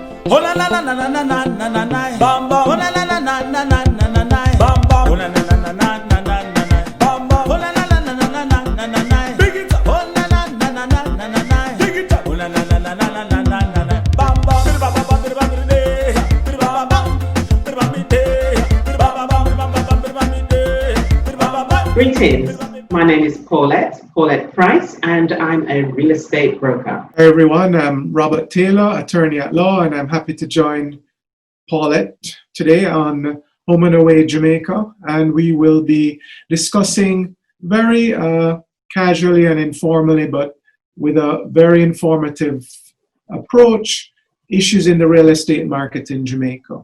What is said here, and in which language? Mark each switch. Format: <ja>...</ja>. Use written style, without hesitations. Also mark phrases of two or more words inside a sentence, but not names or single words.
<en>Oh na na na na na na na na na na. Bam bam. Oh na na na na na na na na na. Bam bam. Oh na na na na na na na na na. Bam bam. Oh na na na na na na na na na. Big it up. Oh na na na na na na na na. Big it up. Oh na na na na na na na na na. Bam bam. Bir bam bam bir bam bir de. Bir bam bam. Bir bam bir de. Bir bam bam bir bam bam bir bam bir de. Bir bam bam. Greetings. My name is Paulette Price, and I'm a real estate broker. Hi everyone, I'm Robert Taylor, attorney at law, and I'm happy to join Paulette today on Home and Away Jamaica, and we will be discussing very casually and informally, but with a very informative approach, issues in the real estate market in Jamaica.</en>